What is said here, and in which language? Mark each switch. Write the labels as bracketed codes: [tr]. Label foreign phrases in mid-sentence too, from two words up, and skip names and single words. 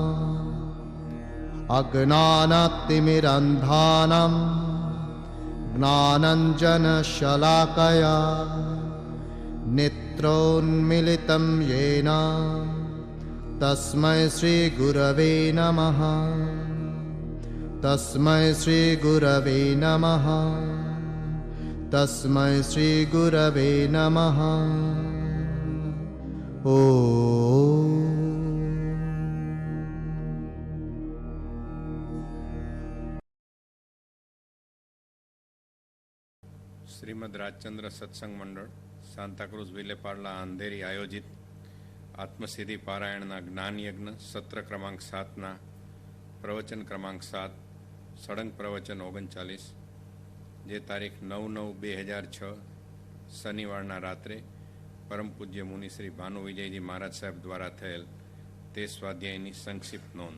[sa] अज्ञानतिमिरन्धानां ज्ञानाञ्जनशलाकया नेत्रोन्मीलितं येन तस्मै श्रीगुरवे नमः तस्मै श्रीगुरवे नमः तस्मै श्रीगुरवे नमः। ओम। [gu] શ્રીમદ રાજચંદ્ર સત્સંગ મંડળ સાંતાક્રુઝ વિલેપાર્લા અંધેરી આયોજિત આત્મસિદ્ધિ પારાયણના જ્ઞાનયજ્ઞ સત્ર ક્રમાંક 7ના પ્રવચન ક્રમાંક 7 સળંગ પ્રવચન 39 જે તારીખ 9/9/2006 શનિવારના રાત્રે પરમ પૂજ્ય મુનિ શ્રી ભાનુ વિજયજી મહારાજ સાહેબ દ્વારા થયેલ તે સ્વાધ્યાયની સંક્ષિપ્ત નોંધ.